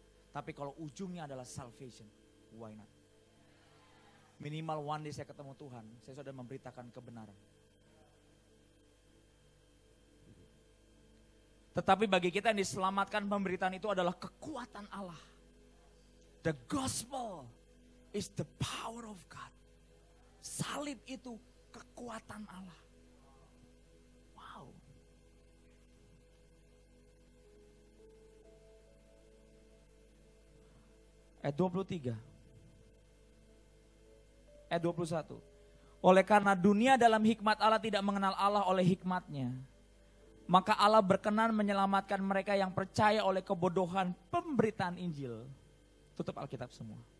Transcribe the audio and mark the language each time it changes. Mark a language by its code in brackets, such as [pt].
[id] Tapi kalau ujungnya adalah salvation, [en] why not? [id] Minimal [en] one day [id] saya ketemu Tuhan, saya sudah memberitakan kebenaran. Tetapi bagi kita yang diselamatkan, pemberitaan itu adalah kekuatan Allah. [en] The gospel is the power of God. [id] Salib itu kekuatan Allah. Wow. Ayat 23. Ayat 21. Oleh karena dunia dalam hikmat Allah tidak mengenal Allah oleh hikmatnya, maka Allah berkenan menyelamatkan mereka yang percaya oleh kebodohan pemberitaan Injil. Tutup Alkitab semua.